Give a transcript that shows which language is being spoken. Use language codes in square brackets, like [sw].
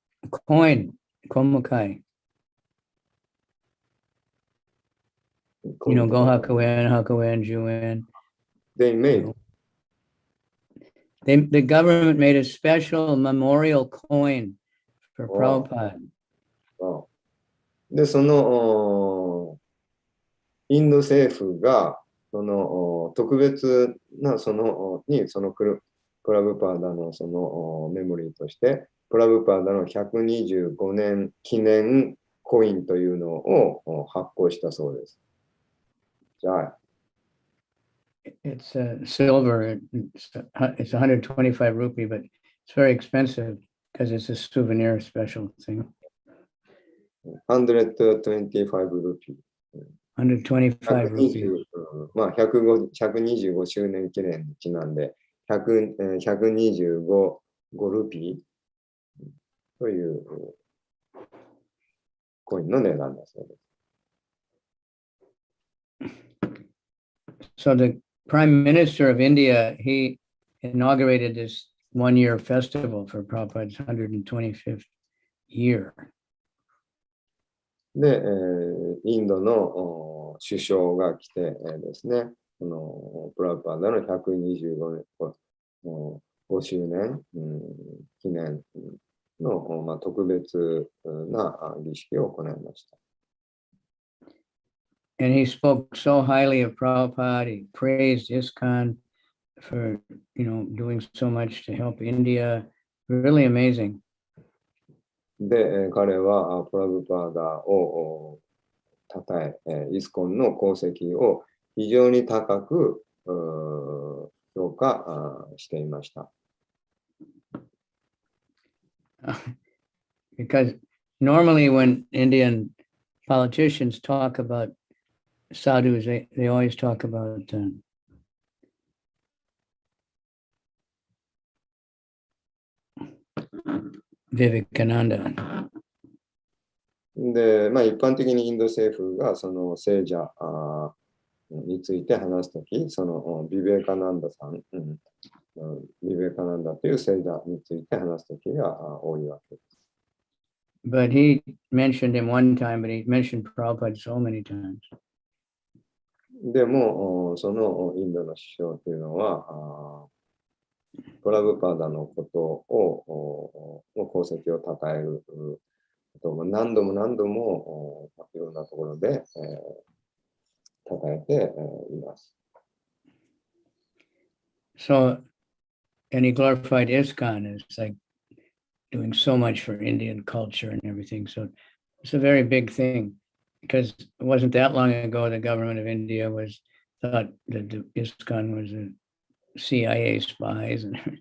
[en] coin, komukai. You know, Gohakuin, Hakuin, Juin. They made. The government made a special memorial coin for Wow. Prabhupada. [ja] で、そのインド政府がその特別なそのプラブパーダのそのメモリーとしてプラブパーダの125年記念コインというのを発行したそうです。じゃあ、 [en] It's silver. It's 125 rupee, but it's very expensive because it's a souvenir special thing. [ja] 125ルピー。 [en] 125 rupee. [ja] まあ125周年記念にちなんで125ルピーというコインの値段だそうです。 [en] So the Prime Minister of India, he inaugurated this one-year festival for Prabhupada's 125th year. [ja] で、インドの首相が来て、ですね、プラブパーダの125年、5周年、記念の、特別な儀式を行いました。 [en] And he spoke so highly of Prabhupada. He praised ISKCON for, doing so much to help India. Really amazing. [ja] で、彼はプラブパーダをたたえ、イスコンの功績を非常に高く評価していました。 [en] Because normally when Indian politicians talk about sadhus, they always talk about Vivekananda. [ja] で、一般的にインド政府がその聖者について話すとき、そのビベカナンダさん、ビベカナンダという聖者について話すときが多いわけです。 [en] But he mentioned him one time, but he mentioned Prabhupada so many times. [ja] でも、そのインドの首相というのは、プラブパーダのことを、功績を称えることを何度も何度もいろんなところで称えています。 [en] So, and he glorified ISKCON as like doing so much for Indian culture and everything. So it's a very big thing because it wasn't that long ago the government of India thought that the ISKCON was a CIA spies and